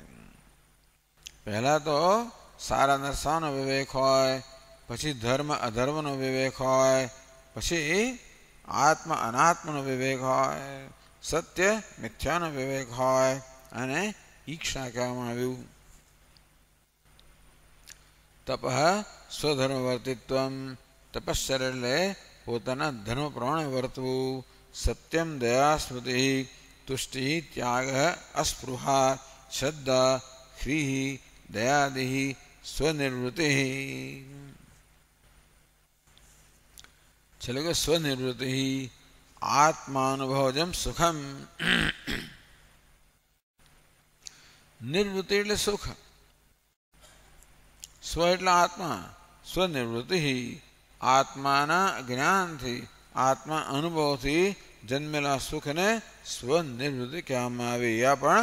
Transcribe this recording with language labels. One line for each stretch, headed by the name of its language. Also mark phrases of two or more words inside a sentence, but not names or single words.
Gujarati: પહેલા તો સારા નરસાનો વિવેક હોય, પછી ધર્મ અધર્મનો વિવેક હોય, પછી આત્મ અનાત્મનો વિવેક હોય, સત્ય મિથ્યાનો વિવેક હોય, અને ઈક્ષા કહેવામાં આવ્યું.
Sanskrit: તપ સ્વધર્મવર્તિત્વમ.
Gujarati: તપશ્ચર્ય એટલે પોતાના ધર્મ પ્રમાણે વર્તવું.
Sanskrit: સત્યમ દયા સ્મૃતિ તુષ્ટિ ત્યાગ અસ્પૃહા શ્રદ્ધા ह्रीः दयादिः स्वनिवृत्तिः. चलेगा स्वनिवृत्तिः आत्मानुभवजम सुखम.
Gujarati: નિવૃત્તિ એટલે સુખ, સ્વ એટલે આત્મા, સ્વનિવૃત્તિ આત્માના જ્ઞાનથી, આત્મા અનુભવથી જન્મેલા સુખને સ્વનિવૃત્તિ કહેવામાં આવે.